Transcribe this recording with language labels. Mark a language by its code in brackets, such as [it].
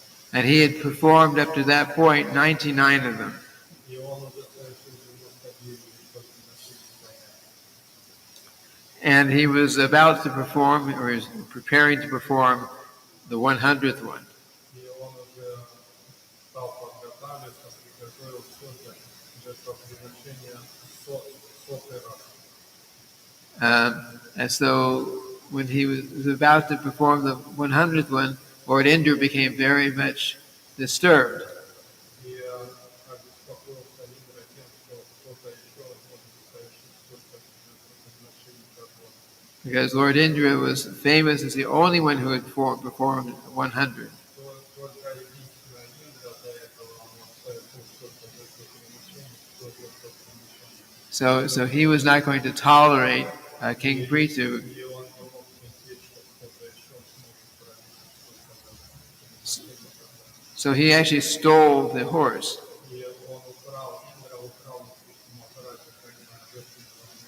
[en] And he had performed up to that point 99 of them. [ru] И он уже совершил 99 подношений. [en] And he was about to perform, or he was preparing to perform the 100th one. [ru] И он уже стал подготавливаться, приготовил все для жертвоприношения сотый раз. [en] And so when he was about to perform the 100th one, Lord Indra became very much disturbed. [ru] И как беспокоился Индра тем, что кто-то еще может совершить столько жертвоприношений, как он. [en] Because Lord Indra was famous as the only one who had performed 100. [ru] Только единственная Индра до этого он совершил столько жертвоприношений, 100 жертвоприношений. [en] So he was not going to tolerate King Prithu. [ru] И он не мог терпеть, что кто-то еще сможет проявить столько жертвоприношений. [en] So he actually stole the horse. [ru] И он украл, Индра украл Махараджа коня, жертвенного.